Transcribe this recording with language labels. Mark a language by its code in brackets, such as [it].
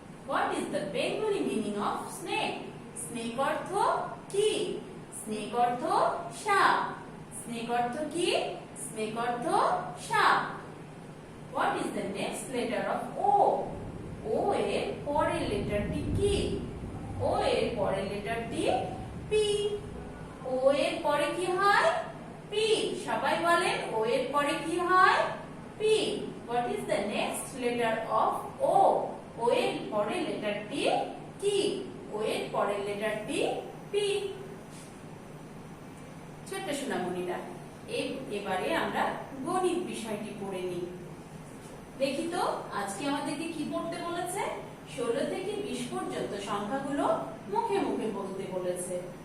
[en] What is the Bengali meaning of snake? [bn] Snake অর্থ কি? Snake অর্থ সাপ। স্নেক অর্থ কি? স্নেক অর্থ সাপ। [en] What is the next letter of O? [bn] O এর পরের লেটারটি কি? O এর পরের লেটারটি P। O এর পরে কি হয়? P। সবাই বলেন O এর পরে কি হয়? P। [en] What is the next letter of O? [bn] O এর পরের লেটারটি কি? O এর পরের লেটারটি P। ছোট্ট সোনামণিরা, এবারে আমরা গণিত বিষয়টি পড়ে নিই। দেখি তো আজকে আমাদেরকে কি পড়তে বলেছে? 16 থেকে 20 পর্যন্ত সংখ্যাগুলো মুখে মুখে বলতে বলেছে।